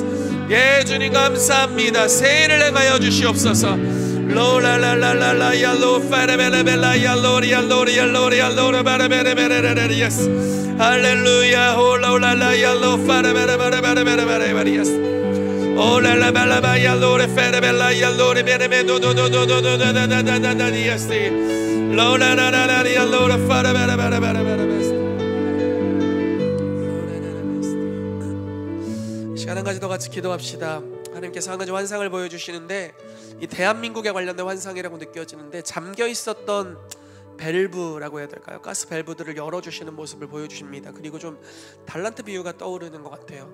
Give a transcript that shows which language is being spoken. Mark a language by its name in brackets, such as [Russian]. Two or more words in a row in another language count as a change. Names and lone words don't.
[Korean] 예 주님 감사합니다. 새해를 행하여 주시옵소서. 로라라라라라 야로 페라 베라 베라 야로리 야로리 야로리 야로라 베라 베라 베라 야스 할렐루야 홀라라라 야로 페라 베라 베라 베라 베라 야스 Oh la la la la ya Lord fere bella ya Lord bene me do do do do do do da da da da da da yesti lo la la la la ya Lord fere bella bella bella bella 시간 한 가지 더 같이 기도합시다. 하나님께서 한 가지 환상을 보여주시는데 이 대한민국에 관련된 환상이라고 느껴지는데 잠겨 있었던 밸브라고 해야 될까요? 가스 밸브들을 열어주시는 모습을 보여주십니다. 그리고 좀 달란트 비유가 떠오르는 것 같아요.